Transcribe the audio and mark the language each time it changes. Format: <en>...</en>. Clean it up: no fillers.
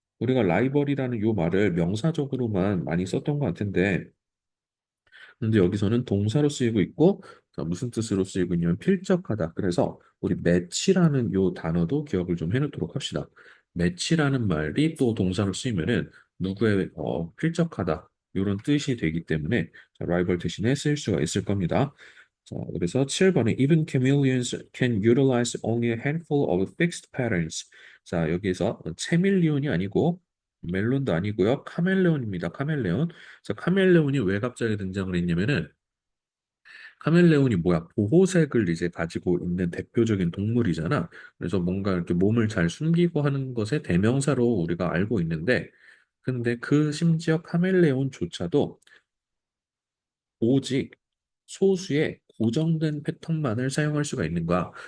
<ko>우리가 라이벌이라는 요 말을 명사적으로만 많이 썼던 것 같은데, 근데 여기서는 동사로 쓰이고 있고, 자, 무슨 뜻으로 쓰이고 있냐면 필적하다. 그래서 우리 매치라는 요 단어도 기억을 좀 해놓도록 합시다. 매치라는 말이 또 동사로 쓰이면은 누구의 필적하다. 이런 뜻이 되기 때문에 자, 라이벌 대신에 쓸 수가 있을 겁니다.</ko> <en>자,</en> <ko>그래서 7번에</ko> <en>even chameleons can utilize only a handful of fixed patterns.</en> <ko>자, 여기에서 체밀리온이 아니고 멜론도 아니고요. 카멜레온입니다. 카멜레온. 그래서 카멜레온이 왜 갑자기 등장을 했냐면은 카멜레온이 뭐야? 보호색을 이제 가지고 있는 대표적인 동물이잖아. 그래서 뭔가 이렇게 몸을 잘 숨기고 하는 것의 대명사로 우리가 알고 있는데 근데 그 심지어 카멜레온조차도 오직 소수의 고정된 패턴만을 사용할 수가 있는 거야.</ko>